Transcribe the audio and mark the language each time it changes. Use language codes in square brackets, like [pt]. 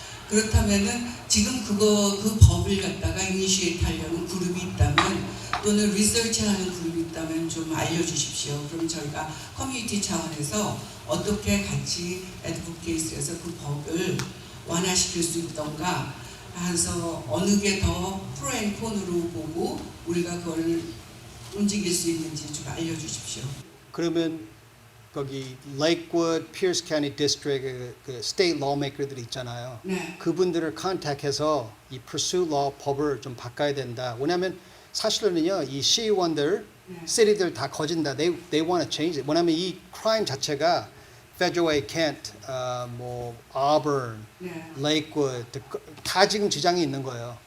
[ko] 그렇다면은 지금 그 법을 갖다가 이니시에이트 하려는 그룹이 있다면 또는 리서치하는 그룹이 있다면 좀 알려주십시오. 그럼 저희가 커뮤니티 차원에서 어떻게 같이 애드보케이트에서 그 법을 완화시킬 수 있던가 해서 어느 게 더 프로 앤 콘으로 보고 우리가 그걸 움직일 수 있는지 좀 알려주십시오. 그러면 거기 Lakewood, Pierce County District 그 state lawmaker들이 있잖아요. 네. 그분들을 컨택해서 이 pursuit law 법을 좀 바꿔야 된다. 왜냐하면 사실은요 이 시의원들 네. city들 다 거진다. [en] They want to change it. [ko] 뭐냐면 이 crime 자체가 Federal, Kent, 뭐 Auburn, 네. Lakewood 다 지금 지장이 있는 거예요.